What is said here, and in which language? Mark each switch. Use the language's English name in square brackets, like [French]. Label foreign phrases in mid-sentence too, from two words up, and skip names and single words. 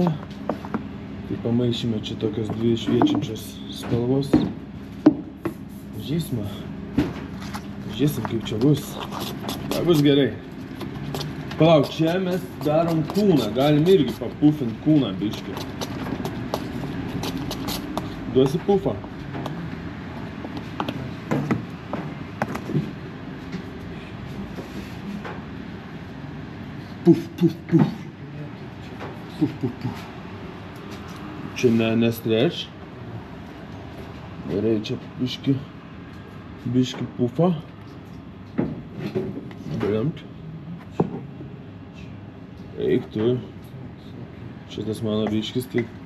[Lithuanian] Tai pamaišėme čia tokios dvi šviečiančios spalvos. Pažįsime. Pažįsim, kaip čia bus. Tai bus gerai. Palauk, čia mes darom kūną. Galim irgi papufint kūną biškį. Duosi pufą. Puf, puf, puf. Puf, puf, puf. Čia nestreč. Gerai, čia biškį pufą. Brimt. Eik tu. Šitas mano biškis, tai...